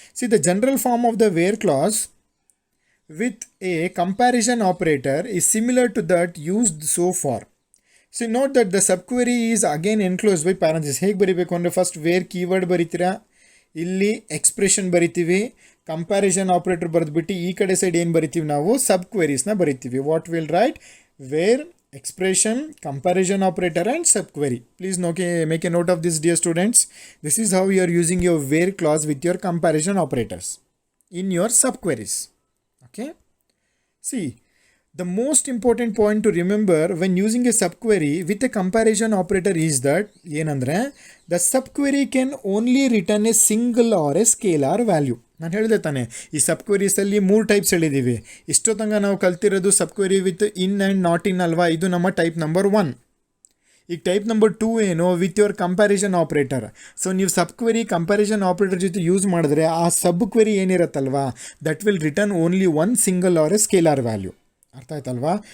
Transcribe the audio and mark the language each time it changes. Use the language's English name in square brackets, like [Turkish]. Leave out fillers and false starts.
[English] See the general form of the where clause with a comparison operator is similar to that used so far. So note that the subquery is again enclose by parenthesis. [Kannada] ಹೇಗೆ ಬರೀಬೇಕು ಅಂದರೆ, first wear keyword ಬರೀತೀರಾ, ಇಲ್ಲಿ expression ಬರಿತೀವಿ, comparison operator ಬರೆದ್ಬಿಟ್ಟು ಈ ಕಡೆ side ಏನು ಬರಿತೀವಿ ನಾವು, ಸಬ್ ಕ್ವೆರೀಸ್ನ ಬರಿತೀವಿ. [English] What will write, where expression, comparison operator and subquery. Please make a note of this, dear students. This is how you are using your where clause with your comparison operators in your subqueries. Okay, see, the most important point to remember when using a subquery with a comparison operator is that the subquery can only return a single or a scalar value. [Kannada] ನಾನು ಹೇಳಿದೆ ತಾನೆ, ಈ ಸಬ್ಕ್ವೆರೀಸಲ್ಲಿ 3 types ಹೇಳಿದ್ದೀವಿ. ಇಷ್ಟೊತ್ತಂಗ ನಾವು ಕಲ್ತಿರೋದು ಸಬ್ಕ್ವೆರಿ with in and not in ಅಲ್ವಾ, ಇದು ನಮ್ಮ type number 1. ಈಗ ಟೈಪ್ ನಂಬರ್ 2 ಏನು, with your comparison operator. So ನೀವು ಸಬ್ಕ್ವೆರಿ ಕಂಪ್ಯಾರಿಸನ್ ಆಪ್ರೇಟರ್ ಜೊತೆ ಯೂಸ್ ಮಾಡಿದ್ರೆ ಆ ಸಬ್ಕ್ವೆರಿ ಏನಿರುತ್ತಲ್ವಾ, [English] That will return only one single or a scalar value. [Kannada] ಅರ್ಥ ಆಯ್ತಲ್ವಾ?